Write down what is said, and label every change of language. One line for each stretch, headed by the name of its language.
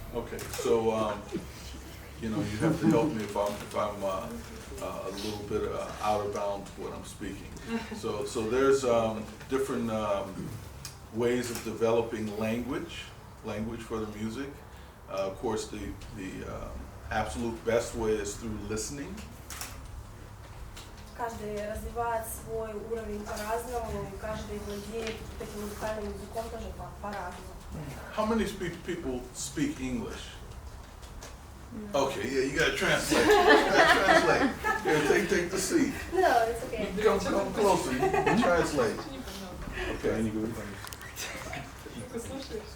English: Okay, so, you know, you have to help me if I'm a little bit out of bounds what I'm speaking. So there's different ways of developing language for the music. Of course, the absolute best way is through listening.
Russian: Каждый развивает свой уровень по-разному, и каждый владеет этим музыкальным языком тоже по-разному.
English: How many people speak English? Okay, yeah, you gotta translate. You gotta translate. Here, take the seat. No, it's okay. Come closer. Translate.
Russian: Не понял. Я
English: Okay.
Russian: не говорю по-английски. Ты слушаешь?